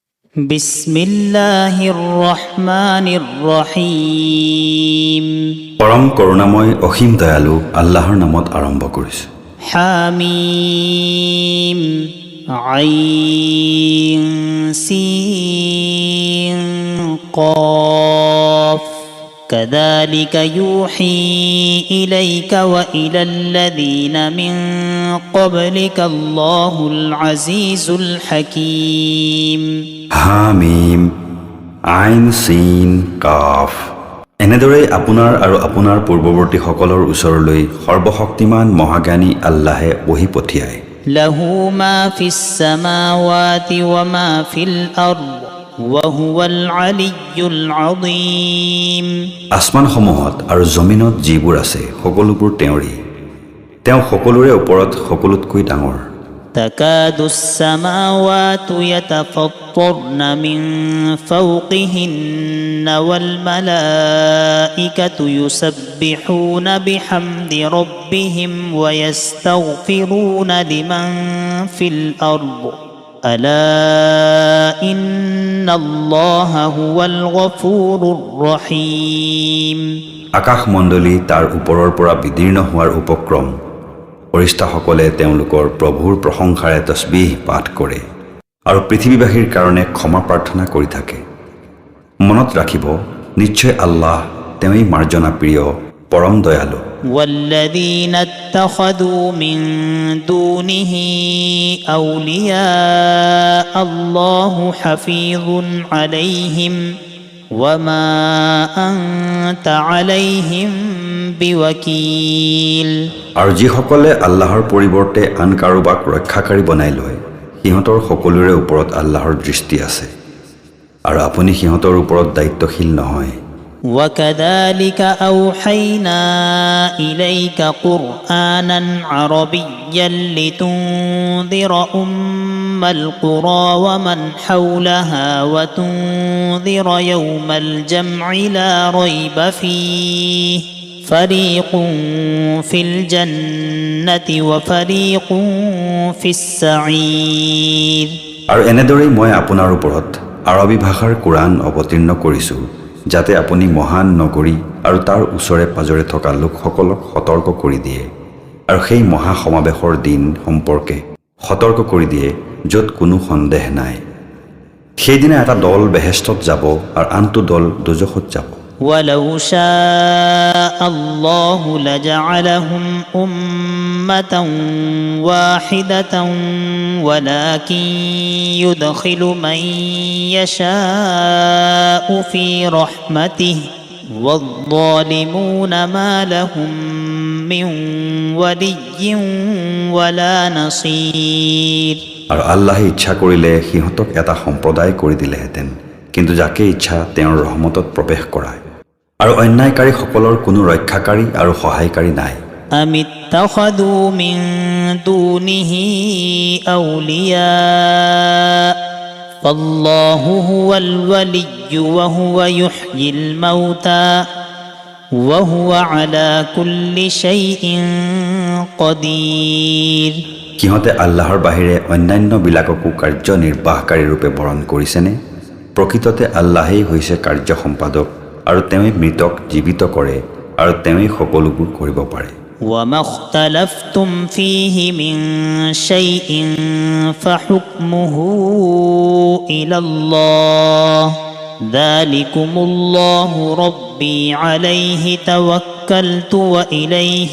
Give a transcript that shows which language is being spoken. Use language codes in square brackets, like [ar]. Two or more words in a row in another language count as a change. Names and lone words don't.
[ar] بسم الله الرحمن الرحيم. [as] পৰম করুণাময় অসীম দয়ালু আল্লাহৰ নামত আৰম্ভ কৰিছোঁ। [ar] حاميم عين سين قاف كذلك يوحي إليك وإلى الذين من قبلك الله العزيز الحكيم حاميم عين سين قاف. [as] এনেদৰে আপোনাৰ আৰু আপোনাৰ পূৰ্বৱৰ্তীসকলৰ ওচৰলৈ সৰ্বশক্তিমান মহাজ্ঞানী আল্লাহে বহি পঠিয়ায়। [ar] له ما في السماوات وما في الأرض وهو العلي العظيم [as] আসমানসমূহত আৰু জমিনত যিবোৰ আছে সকলোবোৰ তেওঁৰেই। তেওঁ সকলোৰে ওপৰত সকলোতকৈ ডাঙৰ। [ar] تكاد السماوات يتفطرن من فوقهن والملائكة يسبحون بحمد ربهم ويستغفرون لمن في الأرض ألا إن الله هو الغفور الرحيم [as] আকাশমণ্ডলী তাৰ ওপৰৰ পৰা বিদীৰ্ণ হোৱাৰ উপক্ৰম। ফৰিস্তাসকলে তেওঁলোকৰ প্ৰভুৰ প্ৰশংসাৰে তছবিহ পাঠ কৰে আৰু পৃথিৱীবাসীৰ কাৰণে ক্ষমা প্ৰাৰ্থনা কৰি থাকে। মনত ৰাখিব, নিশ্চয় আল্লাহ তেওঁই মাৰ্জনা প্ৰিয়, পৰম দয়ালু। [ar] والذين اتخذوا من دونه أولياء الله حفيظ عليهم وما أنت عليهم بوكيل [as] আৰু যিসকলে আল্লাহৰ পৰিৱৰ্তে আন কাৰোবাক ৰক্ষাকাৰী বনাই লয়, সিহঁতৰ সকলোৰে ওপৰত আল্লাহৰ দৃষ্টি আছে আৰু আপুনি সিহঁতৰ ওপৰত দায়িত্বশীল নহয়। [ar] وكذلك أوحينا إليك قرآنا عربيا لتنذر أم القرى ومن حولها وتنذر يوم الجمع لا ريب فيه فريق في الجنة وفريق في السعير [as] আৰু এনেদৰেই মই আপোনাৰ ওপৰত আৰবী ভাষাৰ কোৰাণ অৱতীৰ্ণ কৰিছোঁ, যাতে আপুনি মহান নগৰী আৰু তাৰ ওচৰে পাজৰে থকা লোকসকলক সতৰ্ক কৰি দিয়ে আৰু সেই মহা সমাৱেশৰ দিন সম্পৰ্কে সতৰ্ক কৰি দিয়ে য'ত কোনো সন্দেহ নাই। সেইদিনা এটা দল বেহেষ্টত যাব আৰু আনটো দল দোজখত যাব। [ar] ولو شاء الله لجعلهم أمة واحدة ولكن يدخل من يشاء في رحمته والظالمون ما لهم من ولي ولا نصير [as] আৰু আল্লাহে ইচ্ছা কৰিলে সিহঁতক এটা সম্প্ৰদায় কৰি দিলেহেঁতেন, কিন্তু যাকে ইচ্ছা তেওঁৰ ৰহমতত প্ৰৱেশ কৰায় আৰু অন্যায়কাৰীসকলৰ কোনো ৰক্ষাকাৰী আৰু সহায়কাৰী নাই। [ar] أم اتخذوا من دونه أولياء فالله هو الولي وهو يحيي الموتى وهو على كل شيء قدير [as] সিহঁতে আল্লাহৰ বাহিৰে অন্যান্যবিলাককো কাৰ্যনিৰ্বাহকাৰী ৰূপে বৰণ কৰিছেনে? প্ৰকৃততে আল্লাহেই হৈছে কাৰ্য সম্পাদক আৰু তেওঁই মৃতক জীৱিত কৰে আৰু তেওঁই সকলোবোৰ কৰিব পাৰে। [ar] وما اختلفتم فيه من شيء فحكمه إلى الله ذلكم الله ربي عليه توكلت وإليه